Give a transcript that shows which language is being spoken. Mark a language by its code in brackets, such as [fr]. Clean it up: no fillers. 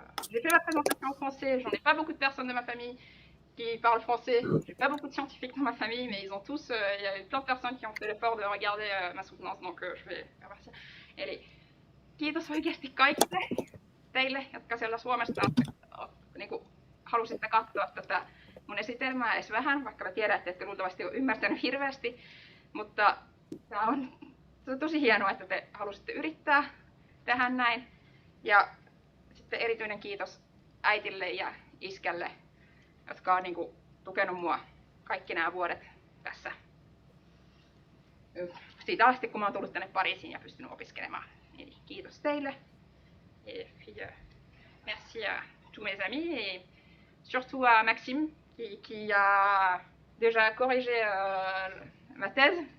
[fr] J'ai fait la présentation en français, j'en ai pas beaucoup de personnes de ma famille qui parlent français, j'ai pas beaucoup de scientifiques dans ma famille, mais ils ont tous, il y a eu plein de personnes qui ont fait l'effort de regarder ma soutenance, donc je vais remercier. [fi] Eli kiitos oikeasti kaikille teille, jotka siellä Suomesta niin kuin, halusitte katsoa tätä mun esitelmää edes vähän, vaikka mä tiedän, että ette luultavasti ole ymmärtänyt hirveästi, mutta tämä on tosi hienoa, että te halusitte yrittää tehdä näin. Ja sitten erityinen kiitos äitille ja iskälle, jotka on niin kuin, tukenut mua kaikki nämä vuodet tässä. Siitä asti, kun mä oon tullut tänne Pariisiin ja pystynyt opiskelemaan. Eli kiitos teille. [fr] Et puis, merci à tous mes amis et surtout à Maxime qui a déjà corrigé ma thèse.